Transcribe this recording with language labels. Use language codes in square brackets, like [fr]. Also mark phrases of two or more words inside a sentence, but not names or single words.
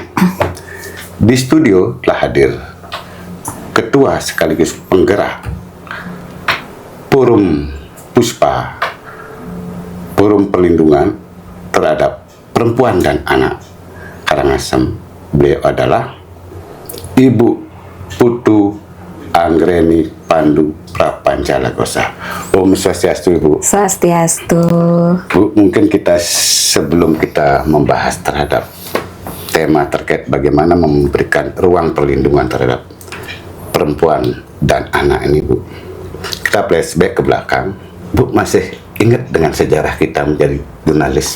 [id] Di studio telah hadir Ketua sekaligus penggerak Forum Puspa, Forum Perlindungan terhadap Perempuan dan Anak Karangasem. Beliau adalah Ibu Putu Anggreni Pandu Prapanjalagosa. [sa] Om Swastiastu, Ibu. [id] Swastiastu. Bu, mungkin kita sebelum kita membahas terhadap tema terkait bagaimana memberikan ruang perlindungan terhadap perempuan dan anak ini, Bu, kita flashback ke belakang. Bu masih ingat dengan sejarah kita menjadi jurnalis, Bu?